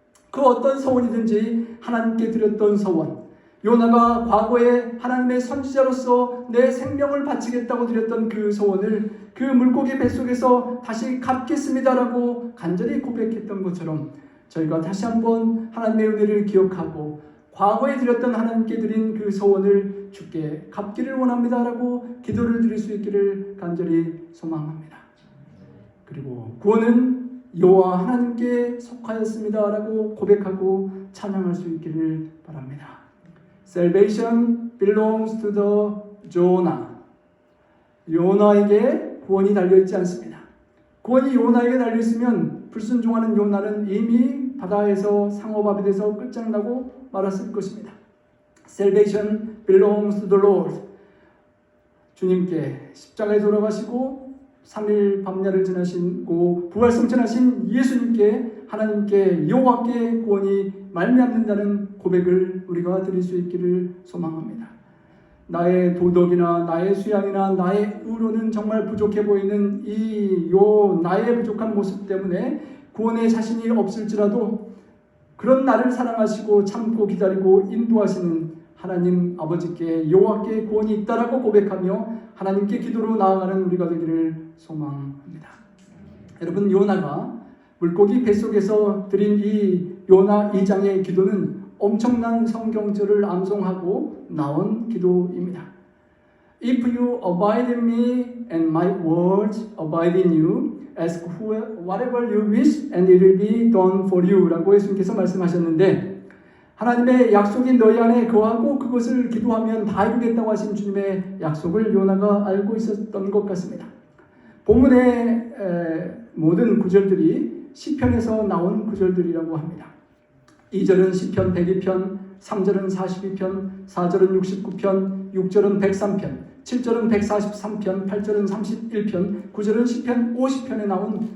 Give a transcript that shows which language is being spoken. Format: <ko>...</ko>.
<ko>그 어떤 소원이든지 하나님께 드렸던 소원, 요나가 과거에 하나님의 선지자로서 내 생명을 바치겠다고 드렸던 그 소원을 그 물고기 뱃속에서 다시 갚겠습니다라고 간절히 고백했던 것처럼 저희가 다시 한번 하나님의 은혜를 기억하고 과거에 드렸던 하나님께 드린 그 소원을 주께 갚기를 원합니다라고 기도를 드릴 수 있기를 간절히 소망합니다. 그리고 구원은 여호와 하나님께 속하였습니다라고 고백하고 찬양할 수 있기를 바랍니다.</ko> <en>Salvation belongs to the Jonah.</en> <ko>요나에게 구원이 달려있지 않습니다. 구원이 요나에게 달려있으면 불순종하는 요나는 이미 바다에서 상어밥이 돼서 끝장나고 말았을 것입니다.</ko> <en>Salvation belongs to the Lord.</en> <ko>주님께 십자가에 돌아가시고 3일 밤야를 지나시고 부활승천하신 예수님께 하나님께 여호와께 구원이 말미암는다는 고백을 우리가 드릴 수 있기를 소망합니다. 나의 도덕이나 나의 수양이나 나의 의로는 정말 부족해 보이는 나의 부족한 모습 때문에 구원의 자신이 없을지라도 그런 나를 사랑하시고 참고 기다리고 인도하시는 하나님 아버지께 여호와께 구원이 있다라고 고백하며 하나님께 기도로 나아가는 우리가 되기를 소망합니다. 여러분, 요나가 물고기 뱃속에서 드린 이 요나 2장의 기도는 엄청난 성경절을 암송하고 나온 기도입니다.</ko> <en>If you abide in me and my words abide in you, ask whatever you wish and it will be done for you</en> <ko>라고 예수님께서 말씀하셨는데 하나님의 약속이 너희 안에 거하고 그것을 기도하면 다 이루겠다고 하신 주님의 약속을 요나가 알고 있었던 것 같습니다. 본문의 모든 구절들이 시편에서 나온 구절들이라고 합니다. 2절은 시편 102편, 3절은 42편, 4절은 69편, 6절은 103편, 7절은 143편, 8절은 31편, 9절은 시편 50편에 나온</ko>